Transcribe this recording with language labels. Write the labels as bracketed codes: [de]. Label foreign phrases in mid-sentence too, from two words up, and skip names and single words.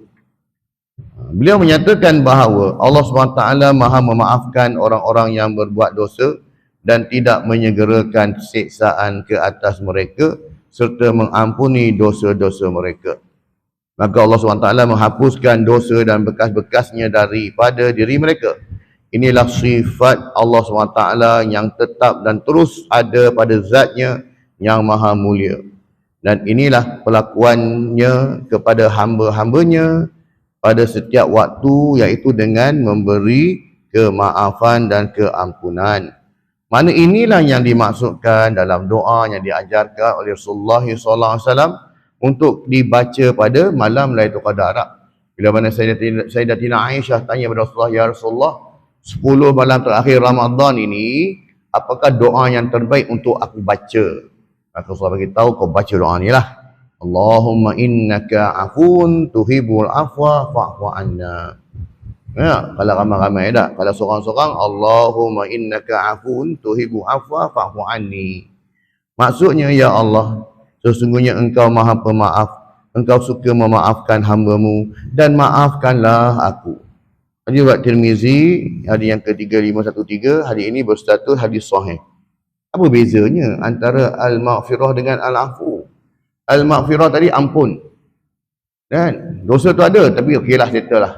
[ms] Beliau menyatakan bahawa Allah SWT maha memaafkan orang-orang yang berbuat dosa dan tidak menyegerakan siksaan ke atas mereka serta mengampuni dosa-dosa mereka. Maka Allah SWT menghapuskan dosa dan bekas-bekasnya daripada diri mereka. Inilah sifat Allah SWT yang tetap dan terus ada pada zatnya yang maha mulia. Dan inilah pelakuannya kepada hamba-hambanya pada setiap waktu, iaitu dengan memberi kemaafan dan keampunan. Mana inilah yang dimaksudkan dalam doa yang diajarkan oleh Rasulullah SAW untuk dibaca pada malam Lailatul Qadar. Bila mana Sayyidatina Aisyah tanya kepada Rasulullah, ya Rasulullah, 10 malam terakhir Ramadan ini, apakah doa yang terbaik untuk aku baca? Maka Rasulullah beritahu, kau baca doa ni lah. [ar] اللهم إنك عفو تحب العفو فاعف عنا. [ms] Ya, kalau ramai-ramai tak? Kalau seorang-seorang, [ar] اللهم إنك عفو تحب العفو فاعف عني. [ms] Maksudnya, ya Allah, sesungguhnya engkau maha pemaaf, engkau suka memaafkan hamba-Mu dan maafkanlah aku. Hadis riwayat Tirmizi, hadis yang ke-3513, hadis ini berstatus hadis sahih. Apa bezanya antara al-maghfirah dengan al-afu? Al-maghfirah tadi ampun. Kan? Dosa tu ada, tapi okeylah, settle lah.